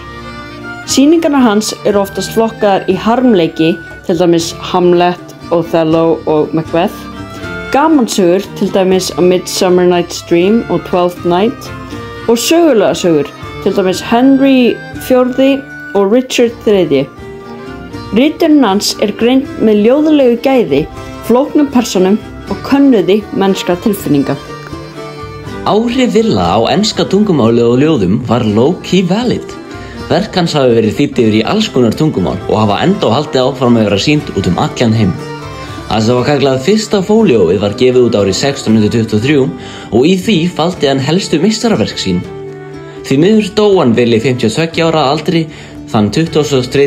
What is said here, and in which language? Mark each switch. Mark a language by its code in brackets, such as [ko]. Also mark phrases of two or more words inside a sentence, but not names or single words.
[is] Sýningarnar hans eru oftast flokkaðar í harmleiki, til dæmis Hamlet, Othello og Macbeth, gamansögur, til dæmis A Midsummer Night's Dream og Twelfth Night, og sögulega sögur, til dæmis Henry IV og Richard III. Riturinn hans greind með ljóðlegu gæði, flóknum persónum og könnuði mennskra tilfinninga. Áhrif Willa á enska tungumálið og ljóðum var [en] low-key valid. [is] Verk hans hafi verið þýtt yfir í alls konar tungumál og hafa enda haldið áfram að vera sýnd út allan heim. Það sem var kallað fyrsta fólíóið var gefið út árið 1623 og í því faldi hann helstu meistaraverk sín. Því miður dó hann Willi 52 ára að aldri þann 23.